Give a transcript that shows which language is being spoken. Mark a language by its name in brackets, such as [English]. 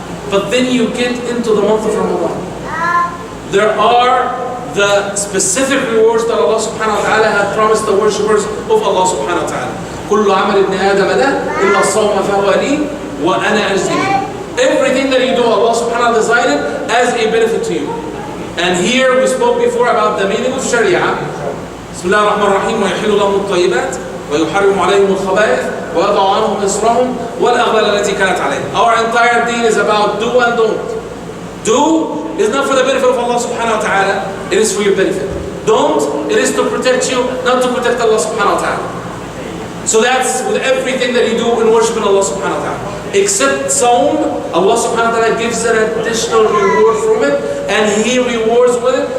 [English] But then you get into the month of Ramadan. There are the specific rewards that Allah subhanahu wa ta'ala had promised the worshippers of Allah subhanahu wa ta'ala. [Arabic] كُلُّ عَمَلِ ابْنِ آدَمَ لَهُ إِلَّا الصَّوْمَ فَهُوَ لِي وَأَنَا أَجْزِي بِهِ. [English] Everything that you do, Allah subhanahu wa ta'ala designed it as a benefit to you. And here we spoke before about the meaning of Sharia. [Arabic] بسم الله الرحمن الرحيم ويحل لهم الطيبات ويحرم عليهم الخبائث ويضع عنهم إصرهم والأغلال التي كانت عليهم. [English] Our entire deen is about do and don't. Do is not for the benefit of Allah subhanahu wa ta'ala, it is for your benefit. Don't, it is to protect you, not to protect Allah subhanahu wa ta'ala. So that's with everything that you do in worshiping Allah subhanahu wa ta'ala. Except Sawm, Allah subhanahu wa ta'ala gives an additional reward from it, and He rewards with it.